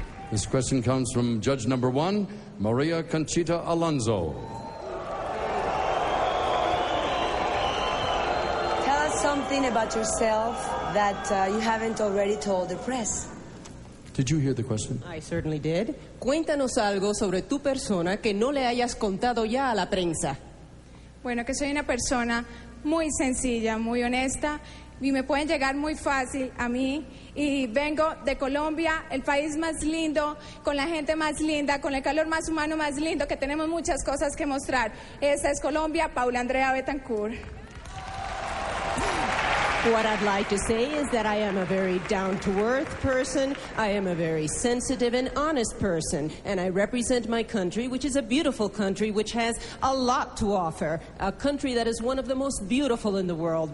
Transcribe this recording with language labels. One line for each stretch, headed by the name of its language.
English: This question comes from judge number 1, Maria Conchita Alonso. Tell us something about yourself that you haven't already told the press. Did you hear the question? I certainly did.
Spanish: Cuéntanos algo sobre tu persona que no le hayas contado ya a la prensa. Bueno, que soy una persona muy sencilla, muy honesta, y me pueden llegar muy fácil a mí. Y vengo de Colombia, el país más lindo, con la gente más linda, con el calor más humano más lindo, que tenemos muchas cosas que mostrar. Esta es Colombia, Paula Andrea Betancourt.
English: What I'd like to say is that I am a very down-to-earth person, I am a very sensitive and honest person, and I represent my country, which is a beautiful country, which has a lot to offer, a country that is one of the most beautiful in the world.